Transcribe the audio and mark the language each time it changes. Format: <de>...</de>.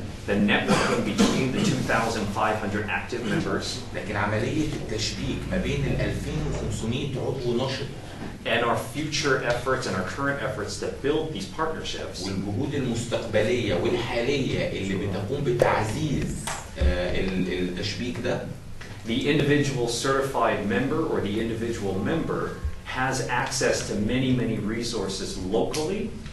<en>the networking between the 2,500 active members,</en> <ar>لكن عمليه التشبيك ما بين ال 2500 عضو نشط</ar> <en>and our future efforts and our current efforts to build these partnerships,</en> <ar>والجهود المستقبليه والحاليه اللي بتقوم بتعزيز التشبيك ده،</ar> <en>the individual certified member or the individual member has access to many resources locally.</en>